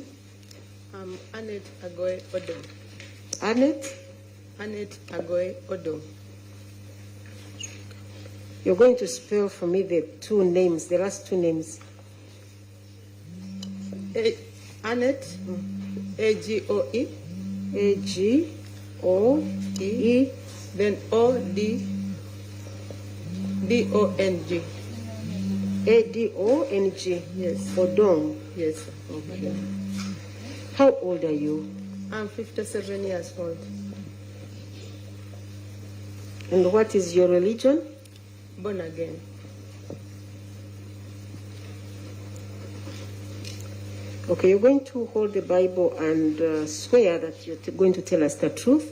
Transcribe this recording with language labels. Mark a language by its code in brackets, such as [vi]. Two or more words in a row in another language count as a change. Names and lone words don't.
[en] I'm Annet Agoy Odo. Annet? Annet Agoy Odo. You're going to spell for me the 2 names, the last 2 names. Annet, A-G-O-E. A-G-O-E. Then O-D. D-O-N-G. A-D-O-N-G. Yes. Odong. Yes, sir. Okay. How old are you? I'm 57 years old. And what is your religion? Born again. Okay, you're going to hold the Bible and swear that you're going to tell us the truth.